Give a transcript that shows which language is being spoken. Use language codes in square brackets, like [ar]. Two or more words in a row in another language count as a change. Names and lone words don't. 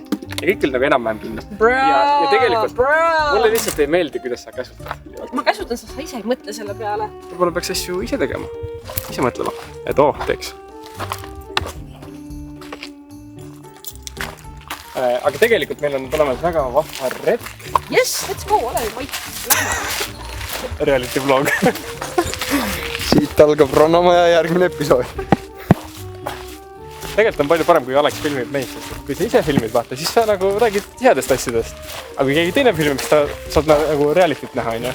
[et] Ja kõik oli nagu enam-vähem kinni. Ja tegelikult mulle lihtsalt ei meeldi, kuidas sa käsutad. Ma käsutan, sa ise ei mõtle selle peale. Võib-olla peaks asju ise tegema. Ise mõtlema, et teeks. Aga tegelikult meil on tulemas väga vahva retk. [en] Yes, let's go, [et] ole vait. [en] Reality vlog. [et] Siit algab Rannamaja järgmine episood. Tegelikult on palju parem, kui Alex filmib meid, sest kui sa ise filmid, vaata, siis sa nagu räägid headest asjadest. Aga kui keegi teine filmib, siis saad nagu realityt näha, on ju.